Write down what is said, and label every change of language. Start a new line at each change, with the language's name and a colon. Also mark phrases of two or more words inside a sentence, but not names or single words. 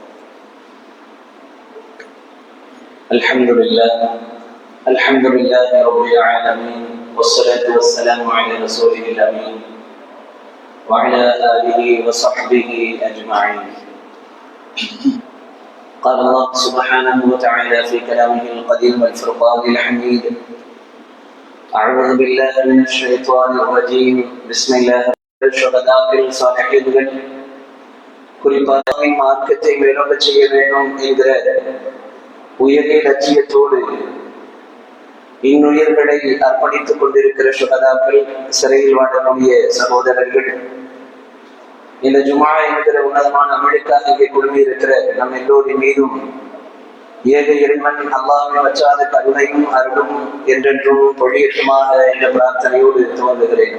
Arabic: الحمد لله رب العالمين، والصلاة والسلام على رسوله الأمين وعلى آله وصحبه أجمعين. قال الله سبحانه وتعالى في كلامه القديم والفرقان الحميد: أعوذ بالله من الشيطان الرجيم. بسم الله.
Tamil: ஷஹதாக்கள் சாலிஹீன்கள் குறிப்பாக மார்க்கத்தை மேலோங்க செய்ய வேண்டும் என்கிற உயரிய லட்சியத்தோடு இன்னுயிர்களை அர்ப்பணித்துக் கொண்டிருக்கிற ஷஹதாக்கள், சிறையில் வாழக்கூடிய சகோதரர்கள், இந்த ஜுமா என்கிற உன்னதமான அமலுக்காக இங்கே குழுமி இருக்கிற நம் எல்லோரின் மீதும் ஏக இறைவன் அல்லாஹ்வின் வற்றாத கருணையும் அருளும் என்றென்றும் பொழியட்டுமாக என்ற பிரார்த்தனையோடு துவங்குகிறேன்.